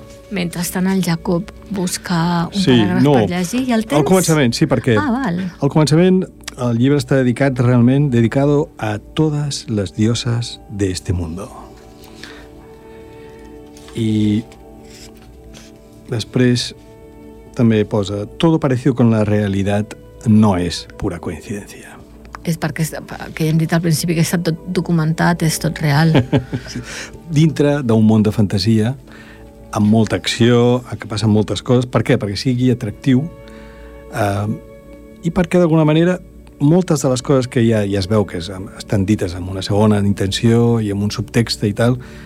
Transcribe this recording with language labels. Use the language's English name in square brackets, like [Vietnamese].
[Catalan] Mentrestant el Jacob busca un paràgraf per llegir. I el tens? Al començament, sí, perquè... Ah, val. Al començament el llibre està dedicat realment [Spanish] dedicado [Catalan] a totes les [Spanish] dioses d'este mundo. [Catalan] I després també posa [Spanish] todo parecido con la realidad no es pura coincidencia. [Catalan] És perquè, que hem dit al principi, que està tot documentat, és tot real. Sí. Dintre d'un món de fantasia amb molta acció, que passen moltes coses. Per què? Perquè sigui atractiu. I perquè, d'alguna manera, moltes de les coses que ja es veu que estan dites amb una segona intenció i amb un subtext i tal,